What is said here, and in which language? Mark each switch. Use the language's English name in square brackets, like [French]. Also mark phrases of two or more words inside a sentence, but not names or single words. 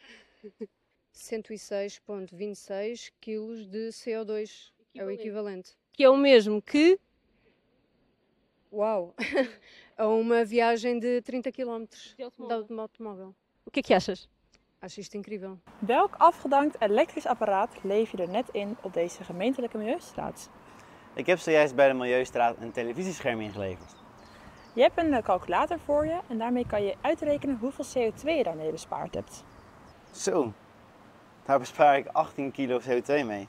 [Portuguese] 106,26 kg de CO2 é o equivalente. Que é o mesmo que... Uau! A uma viagem de 30 km de automóvel. O que é que achas? Acho isto incrível. [Dutch] Welk afgedankt elektrisch apparaat lever je er net in op deze gemeentelijke milieustraat? Ik heb zojuist bij de Milieustraat een televisiescherm ingeleverd. Je hebt een calculator voor je en daarmee kan je uitrekenen hoeveel CO2 je daarmee bespaard hebt. Zo, daar bespaar ik 18 kilo CO2 mee.